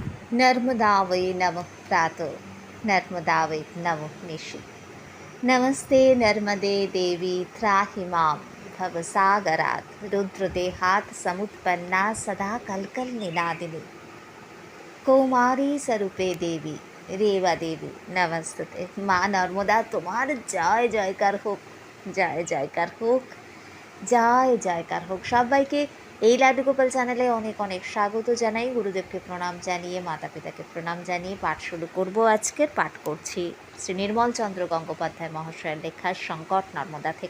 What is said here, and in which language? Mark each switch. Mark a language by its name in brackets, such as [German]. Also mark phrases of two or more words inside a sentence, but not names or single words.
[Sanskrit] नर्मदावै नमः प्रातः नर्मदावै नमः निशि नमस्ते नर्मदे देवी त्राहि मां भवसागरात् रुद्रदेहात् समुत्पन्ना सदा कल्कलनिनादिनी कौमारी स्वरूपे देवी रेवा देवी नमस्ते [Bangla] মা নর্মদা তোমার জয় জয়কার হোক, জয় জয়কার হোক, জয় জয়কার হোক। সবাইকে এই লাড্ডু গোপাল চ্যানেলে অনেক অনেক স্বাগত জানাই। গুরুদেবকে প্রণাম জানিয়ে, মাতা পিতাকে প্রণাম জানিয়ে পাঠ শুরু করব। আজকের পাঠ করছি শ্রী নির্মল চন্দ্র গঙ্গোপাধ্যায় মহাশয়ের লেখা সংকট নর্মদা থেকে।